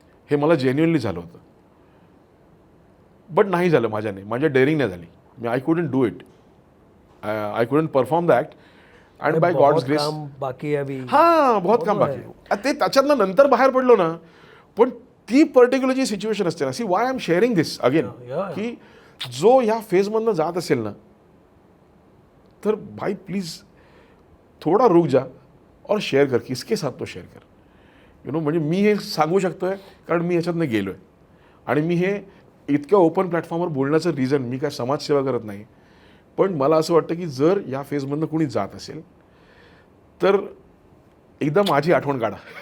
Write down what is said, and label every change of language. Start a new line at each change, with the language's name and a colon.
Marathi: हे मला जेन्युअनली झालं होतं. बट नाही झालं माझ्याने, माझ्या डेअरिंग नाही झाली.
English: मी I couldn't do it, I couldn't perform the act. And by God's grace,
Marathi: काम बाकी आहे अभी. हां, बहुत काम बाकी आहे. ते त्याच्यातनं नंतर बाहेर पडलो ना. पण ती पर्टिक्युलर जी सिच्युएशन असते ना,
English: See why I am sharing this again, Yeah.
Marathi: की जो ह्या फेजमधनं जात असेल ना, तर
Hindi: भाई प्लीज थोडा रुक जा और शेअर कर, किसके साथ तो शेअर कर.
Marathi: यु नो, म्हणजे मी हे सांगू शकतोय कारण मी ह्याच्यातनं गेलो आहे. आणि मी हे इतक्या ओपन प्लॅटफॉर्मवर बोलण्याचं रिझन, मी काय समाजसेवा करत नाही. पण मला असं वाटतं की जर या फेजमधनं कुणी जात असेल तर एकदा माझी आठवण काढा.